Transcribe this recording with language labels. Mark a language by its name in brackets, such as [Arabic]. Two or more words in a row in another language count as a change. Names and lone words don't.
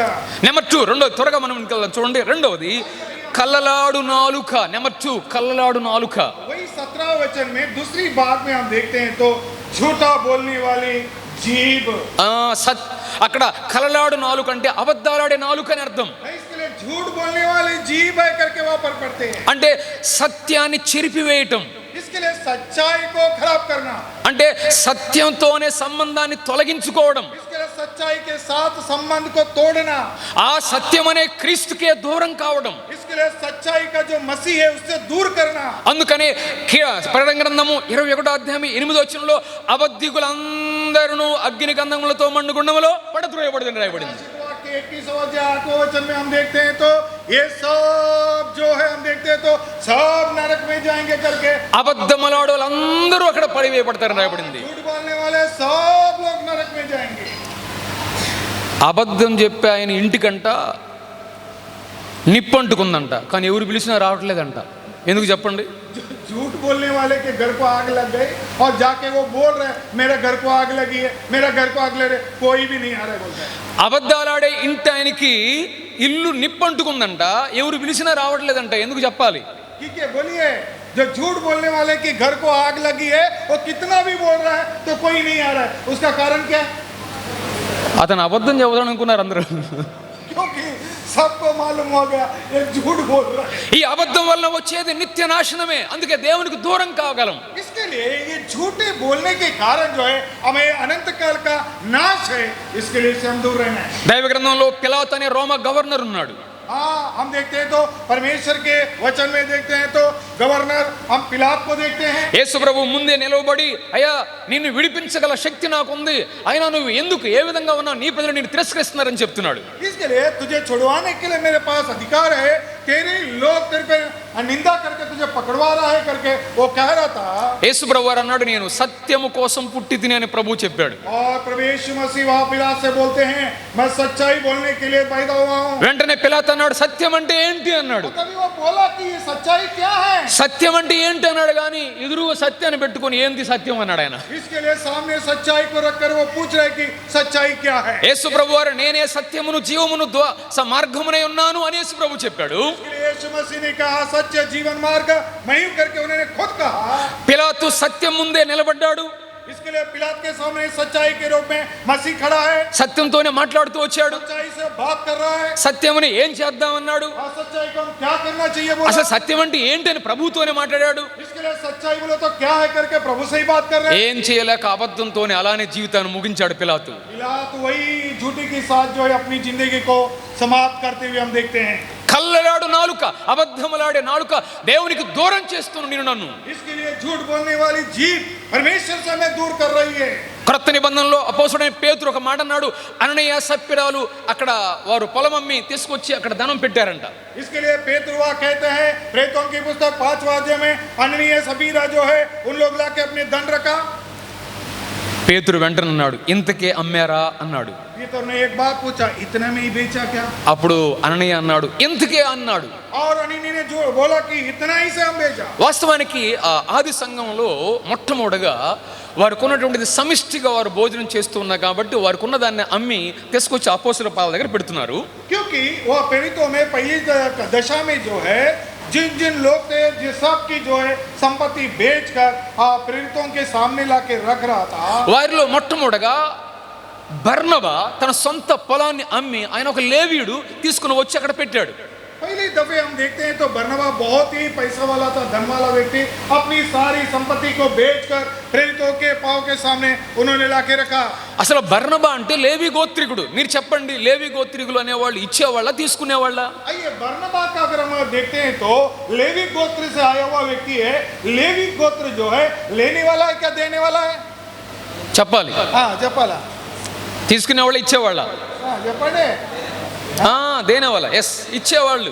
[Telugu] నెంబర్ 2, రెండోది త్వరగా మనం ఇంకెళ్దాం చూడండి. రెండవది కల్లలాడు నాలుక. నెంబర్ 2 కల్లలాడు నాలుక. [Hindi] वही 17 वचन में दूसरी बात में हम देखते हैं तो झूठा बोलने वाली जीभ. [Telugu] అక్కడ కలలాడు నాలుక అంటే అబద్ధాలాడే నాలుక అని అర్థం. [Hindi] इसके लिए झूठ बोलने वाली जीभ है करके वहां पर पढ़ते हैं. [Telugu] అంటే సత్యాన్ని చెరిపివేయటం. [Hindi] इसके लिए सच्चाई को खराब करना, [Telugu] అంటే సత్యంతోనే సంబంధాన్ని తొలగించుకోవడం. [Hindi] इसके लिए सच्चाई के साथ संबंध को तोड़ना, [Telugu] ఆ సత్యం అనే క్రీస్తుకే దూరం కావడం. [Hindi] इसके लिए सच्चाई का जो मसीह है उससे दूर करना. [Telugu] అందుకనే ప్రకటన గ్రంథము 21వ అధ్యాయం 8వ వచనంలో అబద్ధికులందరూ అగ్ని గంధములతో మండుగుండములో పడద్రోయబడుదని రాయబడింది. [Hindi] 21 वचन में हम देखते हैं तो ये सब जो है हम देखते हैं तो सब नरक में जाएंगे करके [Telugu] అబద్ధమలాడు వాళ్ళందరూ అక్కడ పడివేయబడతారని రాయబడింది. [Hindi] झूठ बोलने वाले सब लोग नरक में जाएंगे. [Telugu] అబద్ధం చెప్పి ఆయన ఇంటికంట నిప్పంటుకుందంట, కానీ ఎవరు పిలిచినా రావట్లేదంట. ఎందుకు చెప్పండి? [Hindi] झूठ बोलने वाले के घर को आग लग गई और जाके वो बोल रहे मेरे घर को आग लगी है, मेरा घर को आग लग रही, कोई भी नहीं आ रहा बोल रहे. [Telugu] అబద్ధాలాడే ఇంటి ఆయనకి ఇల్లు నిప్పంటుకుందంట, ఎవరు పిలిచినా రావట్లేదంట. ఎందుకు చెప్పాలి? [Hindi] ठीक है बोलिए. जो झूठ बोलने वाले के घर को आग लगी है वो कितना भी बोल रहा है तो कोई नहीं आ रहा है. उसका कारण क्या? [Telugu] అతను అబద్ధం చెబుతాడు అనుకున్నారు అందరూ. [Hindi] क्योंकि सबको मालूम हो गया ये झूठ बोल रहा है. [Telugu] ఈ అబద్ధం వల్ల వచ్చేది నిత్య నాశనమే. అందుకే దేవునికి దూరం కాగలం. [Hindi] इसके लिए ये झूठे बोलने के कारण जो है हमें अनंत काल का नाश है. इसके लिए से हम दूर रहना है. [Telugu] దైవ గ్రంథంలో పిలాతు అనే రోమా గవర్నర్ ఉన్నాడు. [Hindi] हाँ हम देखते हैं तो परमेश्वर के वचन में देखते हैं तो गवर्नर हम पिलात को देखते हैं. [Telugu] యేసు ప్రభు ముందే నిలవబడి, అయ్యా నిన్ను విడిపించగల శక్తి నాకుంది, అయినా నువ్వు ఎందుకు ఏ విధంగా ఉన్నావు, నీ ప్రజలు నిన్ను తిరస్కరిస్తున్నారని చెప్తున్నాడు. [Hindi] इसके लिए तुझे छुड़वाने के लिए मेरे पास अधिकार है, तेरे लोग तेरे पे निंदा करके तुझे पकड़वा रहा है करके वो कह रहा था. [Telugu] యేసు ప్రభు వారు అన్నాడు, నేను సత్యము కోసం పుట్టి తిని అని ప్రభు చెప్పాడు. [Hindi] और प्रभु यीशु मसीह वहां पिलात से बोलते हैं मैं सच्चाई बोलने के लिए पैदा हुआ हूं. [Telugu] వెంటనే పిలాతు అన్నాడు, సత్యం అంటే ఏంటి అన్నాడు. [Hindi] तभी वो बोला कि ये सच्चाई क्या है. [Telugu] సత్యం అంటే ఏంటి అన్నాడు, కానీ ఎదురుగా సత్యాన్ని పెట్టుకొని ఏంది సత్యం అన్నాడు ఆయన. [Hindi] इसके लिए सामने सच्चाई को रखकर वो पूछ रहे कि सच्चाई क्या है. [Telugu] యేసు ప్రభు వారు నేనే సత్యమును జీవమును మార్గమునై ఉన్నాను అని యేసు ప్రభు చెప్పాడు. [Hindi] इसके लिए यीशु मसीह ने कहा सच्च जीवन मार्ग मैं हूं करके उन्होंने खुद कहा. [Telugu] పిలాతు సత్యం ముందే నిలబడ్డాడు. [Hindi] इसके लिए पिलात के सामने सच्चाई के रूप में मसीह खड़ा है. [Telugu] సత్యంతోనే మాట్లాడుతూ వచ్చాడు. [Hindi] सच्चाई से बात कर रहा है. [Telugu] సత్యముని ఏం చేద్దామన్నాడు. [Hindi] और सच्चाई को हम क्या करना चाहिए बोला. [Telugu] అసలు సత్యం అంటే ఏంటి అని ప్రభుతోనే మాట్లాడాడు. [Hindi] इसके लिए सच्चाई बोले तो क्या है करके प्रभु से ही बात कर रहे हैं. [Telugu] ఏం చేయలేక అబద్ధంతోనే అలానే జీవితాన్ని ముగించాడు పిలాతు. [Hindi] पिलात वही झूठी के साथ जो है अपनी जिंदगी को समाप्त करते हुए हम देखते हैं. [Telugu] కల్లలాడు నాలుక, అబద్ధములాడే నాలుక దేవునికి దూరం చేస్తున్న నిన్ను నన్ను. [Hindi] इसके लिए झूठ बोलने वाली जीभ परमेश्वर से हमें दूर कर रही है. [Telugu] క్రొత్త నిబంధనలో అపోస్తుడైన పేతురు ఒక మాట అన్నాడు, అననీయ సప్పిరాలు అక్కడ వారు పొలం అమ్మి తీసుకొచ్చి అక్కడ ధనం పెట్టారంట. [Hindi] इसके लिए पेतरुआ कहते हैं प्रेतों की पुस्तक 5वां अध्याय में अननीय सबीरा जो है उन लोग लाके अपने धन रखा. [Telugu] పేతురు వెంటనే అన్నాడు, ఇంతకే అమ్మారా అన్నాడు. [Hindi] पेतुर ने एक बात पूछा इतने में ही बेचा क्या. [Telugu] అప్పుడు అననీయ అన్నాడు, ఇంతకే అన్నాడు. [Hindi] और अननीय ने जो बोला कि इतना ही से हम बेचा. [Telugu] వాస్తవానికి ఆ ఆది సంఘంలో మొట్టమొదటిగా వారికి ఉన్నటువంటిది సమిష్టిగా వారు భోజనం చేస్తూ ఉన్నారు కాబట్టి వారికి ఉన్న దాన్ని అమ్మి తీసుకొచ్చి అపోస్తుల పాదాల దగ్గర పెడుతున్నారు. [Hindi] क्योंकि वह प्रेरितों में पहली दशा में जो है जिन जिन लोग थे जिस सब की जो है संपत्ति बेचकर प्रेरितों के सामने लाके रख रहा था. [Telugu] వారిలో మొట్టమొదటిగా బర్నబా తన సొంత పొలాన్ని అమ్మి ఆయన ఒక లేవీయుడు తీసుకుని వచ్చి అక్కడ పెట్టాడు. [Hindi] पहली दफे हम देखते हैं तो बरनबा बहुत ही पैसा वाला था, धन वाला व्यक्ति. अपनी सारी संपत्ति को बेचकर प्रेरितों के पांव के सामने उन्होंने लाके रखा. [Telugu] అసలు బర్నబా అంటే లేవి గోత్రికుడు. మీరు చెప్పండి, లేవి గోత్రికులు అనేవాళ్ళు ఇచ్చేవాళ్ళ తీసుకునేవాళ్ళ? [Hindi] आइए बरनबा का अगर हम देखते हैं तो लेवी गोत्र से आया हुआ व्यक्ति है. लेवी गोत्र जो है लेने वाला है क्या देने वाला है. [Telugu] చెప్పాలి. हाँ जपाला తీసుకునేవాళ్ళ ఇచ్చేవాళ్ళ? हाँ जपड़े దేనేవాళ్ళ. ఎస్, ఇచ్చేవాళ్ళు.